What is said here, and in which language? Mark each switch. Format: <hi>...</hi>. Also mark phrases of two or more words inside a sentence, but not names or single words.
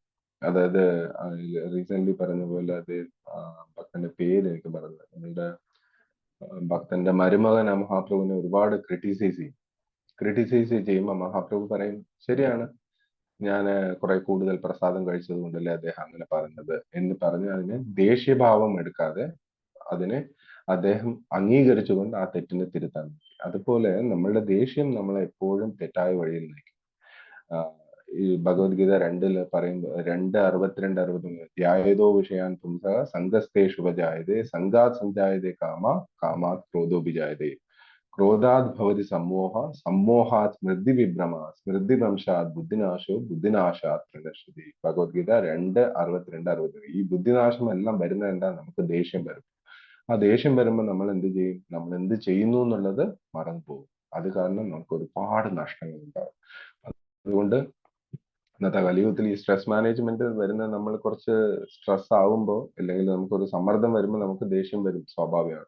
<ml>അതായത് റീസെന്റ് പറഞ്ഞ പോലെ അത് ഭക്തന്റെ പേര് എനിക്ക് പറഞ്ഞത്, നിങ്ങളുടെ ഭക്തന്റെ മരുമകൻ മഹാപ്രഭുവിനെ ഒരുപാട് ക്രിട്ടിസൈസ് ചെയ്യുമ്പോൾ മഹാപ്രഭു പറയും, ശരിയാണ്, ഞാൻ കുറെ കൂടുതൽ പ്രസാദം കഴിച്ചത് കൊണ്ടല്ലേ അദ്ദേഹം അങ്ങനെ പറഞ്ഞത് എന്ന് പറഞ്ഞ് അതിനെ ദേഷ്യഭാവം എടുക്കാതെ അതിനെ അദ്ദേഹം അംഗീകരിച്ചുകൊണ്ട് ആ തെറ്റിനെ തിരുത്താൻ പറ്റി. അതുപോലെ നമ്മളുടെ ദേഷ്യം നമ്മളെ എപ്പോഴും തെറ്റായ വഴിയിൽ നയിക്കും. ഈ ഭഗവത്ഗീത 2 പറയുമ്പോൾ</ml> <sa>2:62-63 ധ്യായേതോ വിഷയാൻ പുംസ സംഘസ്തേഷുപജായതേ സംഘാത് സഞ്ജായതേ കാമാത് ക്രോധോഭിജായതേ ക്രോധാത് ഭവതി സമ്മോഹാത് സ്മൃതിവിഭ്രമ സ്മൃതിഭ്രംശാത് ബുദ്ധിനാശാത് പ്രണശ്യതി.</sa> <ml>ഭഗവത്ഗീത 2:62-63. ഈ ബുദ്ധിനാശം എല്ലാം വരുന്നത് എന്താ? നമുക്ക് ദേഷ്യം വരും. ആ ദേഷ്യം വരുമ്പോൾ നമ്മൾ എന്ത് ചെയ്യും? നമ്മൾ എന്ത് ചെയ്യുന്നു എന്നുള്ളത് മറന്നു പോകും. അത് കാരണം നമുക്ക് ഒരുപാട് നഷ്ടങ്ങൾ ഉണ്ടാവും. അതുകൊണ്ട് ഇന്നത്തെ കലിയുഗത്തിൽ ഈ</ml> <en>stress management</en> <ml>വരുന്നത്, നമ്മൾ കുറച്ച് സ്ട്രെസ് ആവുമ്പോൾ അല്ലെങ്കിൽ നമുക്കൊരു സമ്മർദ്ദം വരുമ്പോൾ നമുക്ക് ദേഷ്യം വരും സ്വാഭാവികമായിട്ട്.</ml>